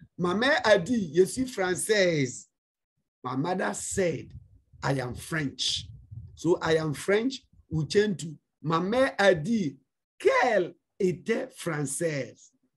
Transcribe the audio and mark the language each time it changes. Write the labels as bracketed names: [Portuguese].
[French] Ma mère a dit, je suis française. [English] My mother said, I am French. So I am French, we change to, [French] ma mère a dit qu'elle était française.